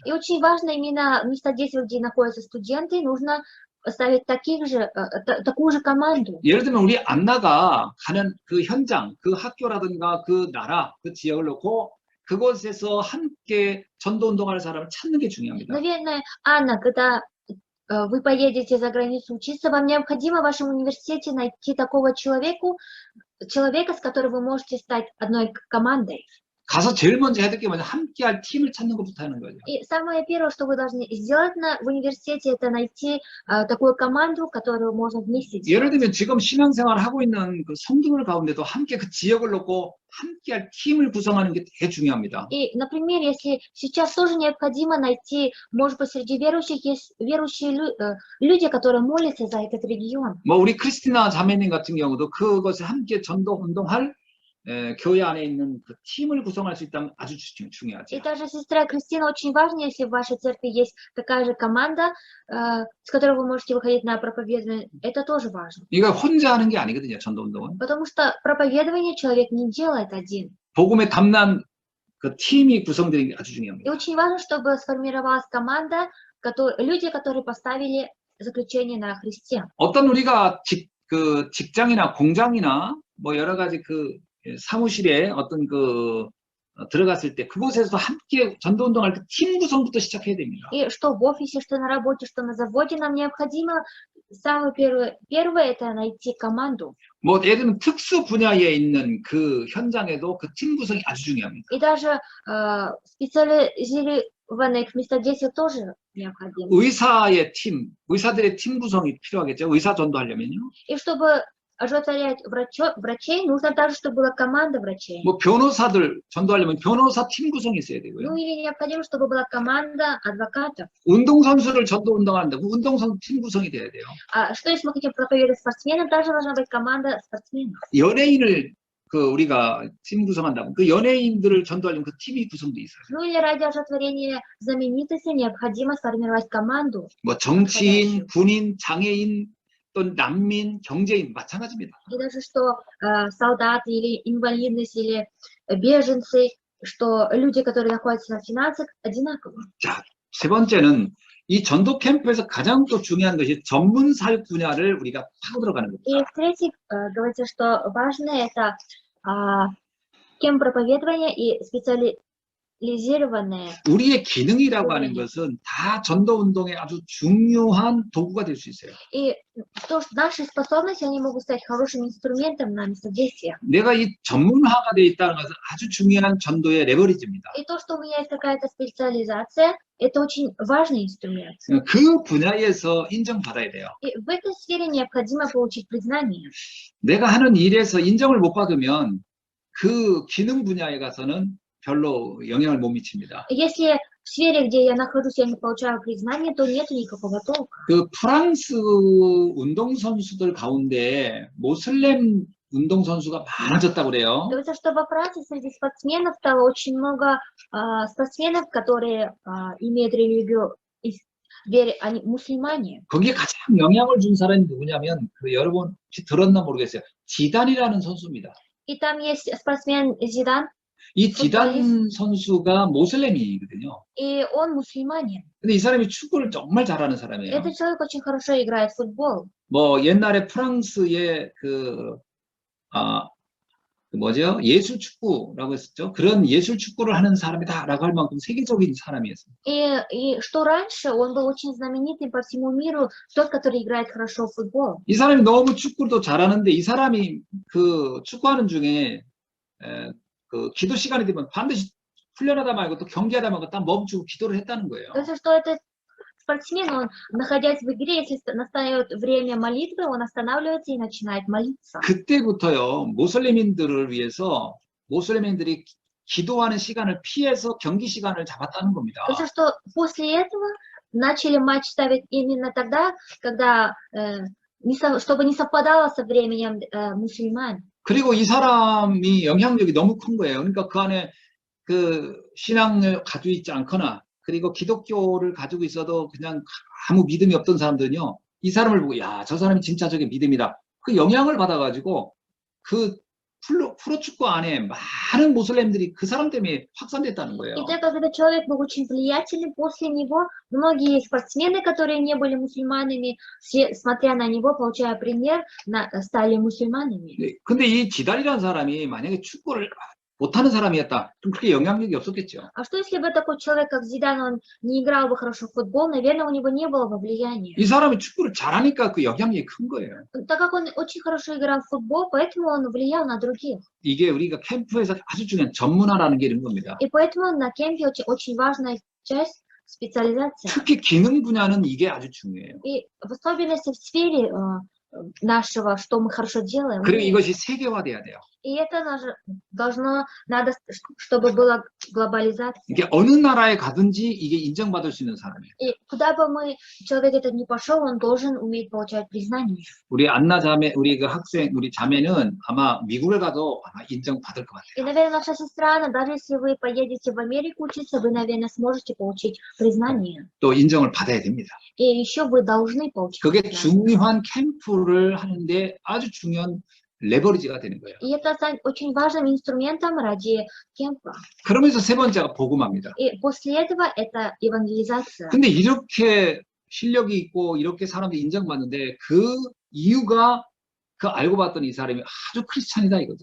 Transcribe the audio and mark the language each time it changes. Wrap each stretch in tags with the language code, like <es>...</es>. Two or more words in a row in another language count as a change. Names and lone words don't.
<ru>И очень важно именно в места действия, где находятся студенты, нужно ставить такую же команду.</ru> <ko>예를 들면 우리 안나가 가는 그 현장, 그 학교라든가 그 나라, 그 지역을 놓고 그곳에서 함께 전도 운동할 사람을 찾는 게 중요합니다.</ko> <ru>Наверное, Анна, когда вы поедете за границу учиться, вам необходимо в вашем университете найти такого человека, с которым вы можете стать одной командой.</ru> <ko>가서 제일 먼저 해야 될 게 뭐냐, 함께할 팀을 찾는 것부터 하는 거죠.</ko> <ru>И самое первое, что вы должны сделать в университете, это найти такую команду, которую можно вместе</ru> <ko>예를</ko> <ru>делать.</ru> <ko>들면 지금 신앙생활 하고 있는 그 성도들 가운데도 함께 그 지역을 놓고 함께할 팀을 구성하는 게 되게 중요합니다.</ko> <ru>И, например, если сейчас тоже необходимо найти, может быть, среди верующих есть верующие люди, которые молятся за этот регион.</ru> <ko>뭐 우리 크리스티나 자매님 같은 경우도 그것을 함께 전도 운동할 교회 안에 있는 그 팀을 구성할 수 있다면 아주 중요하죠.</ko> <ru>И даже сестра Кристина очень важна, если в вашей церкви есть такая же команда, с которой вы можете выходить на проповедование, это тоже важно.</ru> <ko>이거 혼자 하는 게 아니거든요, 전도 운동은.</ko> <ru>Потому что проповедование человек не делает один.</ru> <ko>복음에 담난 그 팀이 구성되는 게 아주</ko> <ru>И</ru> <ko>중요합니다.</ko> <ru>очень важно, чтобы сформировалась команда, люди, которые поставили заключение на Христе.</ru> <ko>어떤 우리가 직장이나 공장이나 뭐 여러 가지 그 사무실에 어떤 들어갔을 때 그곳에서도 함께 전도 운동할 때 팀 구성부터 시작해야 됩니다.</ko> <ru>И что в офисе, что на работе, что на заводе, нам необходимо самое первое это найти команду.</ru> <ko>뭐 예를 들면 특수 분야에 있는 그 현장에도 그 팀 구성이 아주 중요합니다.</ko> <ru>И даже специализированных местодействий тоже необходимо.</ru> <ko>의사들의 팀 구성이 필요하겠죠. 의사 전도하려면요.</ko> <ru>И чтобы оживотворять врачей, нужно также, чтобы была команда врачей.</ru> <ko>뭐 변호사들 전도하려면 변호사 팀 구성이 있어야 되고요.</ko> <ru>Ну или необходимо, чтобы была команда адвокатов.</ru> <ko>운동선수를 전도 운동하는데 그 운동선수 팀 구성이 돼야 돼요.</ko> <ru>А что если мы хотим проповедовать спортсменам, также должна быть команда спортсменов.</ru> <ko>연예인을 우리가 팀 구성한다면 그 연예인들을 전도하려면 그 팀이 구성돼 있어요.</ko> <ru>Ну или ради оживотворения знаменитости необходимо сформировать команду.</ru> <ko>뭐 정치인, 군인, 장애인, 또 난민, 경제인 마찬가지입니다.</ko> <ru>И даже что солдаты или инвалидность или беженцы, что люди, которые находятся на финансах, одинаково.</ru> <ko>자, 세 번째는 이 전도 캠프에서 가장 또 중요한 것이 전문 사역 분야를 우리가 파고 들어가는 겁니다.</ko> <ru>И в-третьих, говорится, что важно это кем проповедования и специализированные.</ru> <ko>우리의 기능이라고 하는 것은 다 전도 운동의 아주 중요한 도구가 될 수 있어요.</ko> <ru>И то, что наши способности, они могут стать хорошим инструментом на местодействие.</ru> <ko>내가 이 전문화가 되어 있다는 것은 아주 중요한 전도의 레버리지입니다.</ko> <ru>И то, что у меня есть какая-то специализация, это очень важный инструмент.</ru> <ko>그 분야에서 인정받아야 돼요.</ko> <ru>И в этой сфере необходимо получить признание.</ru> <ko>내가 하는 일에서 인정을 못 받으면 그 기능 분야에 가서는 별로 영향을 못 미칩니다.</ko> <ru>Если в сфере, где я нахожусь, я не получаю признания, то нет никакого толка.</ru> <ko>그 프랑스 운동선수들 가운데 모슬렘 운동선수가 많아졌다고 그래요.</ko> <ru>Говорится, что во Франции среди спортсменов стало очень много спортсменов, которые имеют религию, они мусульмане.</ru> <ko>거기에 가장 영향을 준 사람이 누구냐면 여러분 혹시 들었나 모르겠어요. 지단이라는 선수입니다.</ko> <ru>И там есть спортсмен Зидан,</ru> <ko>이 지단 선수가 모슬렘이거든요.</ko> <ru>и он мусульманин.</ru> <ko>근데 이 사람이 축구를 정말 잘하는 사람이에요.</ko> <ru>Этот человек очень хорошо играет в футбол.</ru> <ko>뭐 옛날에 프랑스의 뭐죠? 예술 축구라고 했었죠. 그런 예술 축구를 하는 사람이다라고 할 만큼 세계적인 사람이었어요.</ko> <ru>И что раньше он был очень знаменитый по всему миру, тот, который играет хорошо в футбол.</ru> <ko>이 사람이 너무 축구도 잘하는데 이 사람이 그 축구하는 중에 그 기도 시간이 되면 반드시 훈련하다 말고 또 경기하다 말고 딱 멈추고 기도를 했다는 거예요.</ko> <ru>То есть, что этот спортсмен, он, находясь в игре, если настает время молитвы, он останавливается и начинает молиться.</ru> <ko>그때부터요, 모슬렘인들을 위해서 모슬렘인들이 기도하는 시간을 피해서 경기 시간을 잡았다는 겁니다.</ko> <ru>То есть, что после этого начали матч ставить именно тогда, когда, чтобы не совпадало со временем мусульман.</ru> <ko>그리고 이 사람이 영향력이 너무 큰 거예요. 그러니까 그 안에 그 신앙을 가지고 있지 않거나 그리고 기독교를 가지고 있어도 그냥 아무 믿음이 없던 사람들은요, 이 사람을 보고 야, 저 사람이 진짜적인 믿음이다. 그 영향을 받아가지고 그 프로축구 안에 많은 모슬렘들이 그 사람 때문에 확산됐다는 거예요.</ko> <ru>И так как этот человек был очень влиятельный, после него многие спортсмены, которые не были мусульманами, смотря на него, получая пример, стали мусульманами.</ru> <ko>네, 근데 이 지달이라는 사람이 만약에 축구를 못하는 사람이었다. 좀 그렇게 영향력이 없었겠죠.</ko> <ru>А что если бы такой человек, как Зидан, он не играл бы хорошо в футбол, наверное, у него не было бы влияния.</ru> <ko>이 사람이 축구를 잘하니까 그 영향력이 큰 거예요.</ko> <ru>Так как он очень хорошо играл в футбол, поэтому он влиял на других.</ru> <ko>이게 우리가 캠프에서 아주 중요한 전문화라는 게 이런 겁니다.</ko> <ru>И поэтому на кемпе очень важная часть специализация.</ru> <ko>특히 기능 분야는 이게 아주 중요해요.</ko> <ru>И в особенности в сфере нашего, что мы хорошо делаем.</ru> <ko>그리고 이것이 세계화돼야 돼요.</ko> <ru>И это надо, чтобы была глобализация.</ru> <ko>이게 어느 나라에 가든지 이게 인정받을 수 있는 사람이에요.</ko> <ru>И куда бы человек этот ни пошел, он должен уметь получать признание.</ru> <ko>우리 안나 자매, 우리 그 학생, 우리 자매는 아마 미국에 가도 아마 인정받을 것</ko> <ru>И,</ru> <ko>같아요.</ko> <ru>наверное, наша сестра, Анна, даже если вы поедете в Америку учиться, вы, наверное, сможете получить признание.</ru> <ko>또 인정을 받아야 됩니다.</ko> <ru>И еще вы должны получить</ru> <ko>그게</ko> <ru>признание.</ru> <ko>중요한 캠프를 하는데 아주 중요한 레버리지가 되는 거예요.</ko> <ru>И это станет очень важным инструментом ради кемпа.</ru> <ko>그러면서 세 번째가 복음화입니다.</ko> <ru>И после этого это евангелизация.</ru> <ko>근데 이렇게 실력이 있고 이렇게 사람들이 인정받는데 그 이유가 그 알고 봤더니 이 사람이 아주 크리스찬이다 이거죠.</ko>